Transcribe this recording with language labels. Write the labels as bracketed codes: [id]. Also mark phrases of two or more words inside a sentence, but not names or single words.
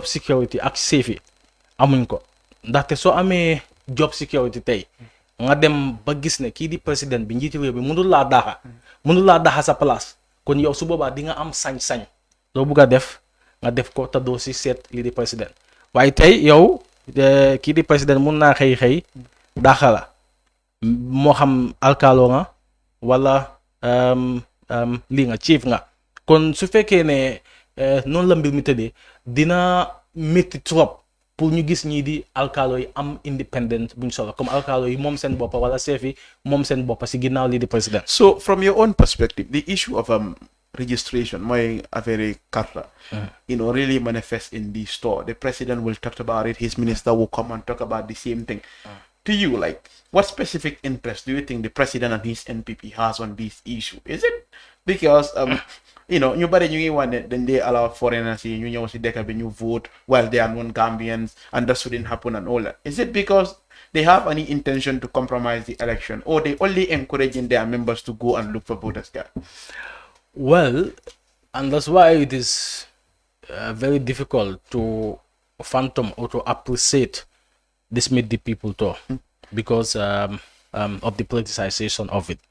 [wo] security ak safety amuñ ko ndaxte soo amee [en] job security [wo] tey nga dem ba gis ne kii di président bi njiiti réew bi mënul laa daxa sa place kon yow su boobaa di nga am sañ-sañ loo bugg a def nga def ko te doo si seet lii di président waaye tey yow kii di président mun naa xëy daxa la moo xam alkaalo nga wala lii nga chief nga kon su fekkee ne noonu la mbir mi tëddee dina métti [fr] trop pour [wo] ñu gis ñii di alkaalo yi am independent buñ solo comme alkaalo yi moom seen boppa wala chef yi moom seen boppa si ginnaaw lii di président. [en] So from your own perspective, the issue of registration, [wo] mooy affaire carte, [en] really manifests in the store. The president will talk about it, his minister will come and talk about the same thing. To you, like, what specific interest do you think the president and his NPP has on this issue? Is it because [wo] ñu bari ñu ngi wax ne dañ dee [en] allow foreigners [wo] yi ñu ñëw si dëkk bi ñu [en] vote while they are non-Gambians and that shouldn't happen and all that? Is it because they have any intention to compromise the election, or they only encouraging their members to go and look for voters card? Well, and that's why it is very difficult to fathom or to appreciate this meet the people too, because of the politicization of it.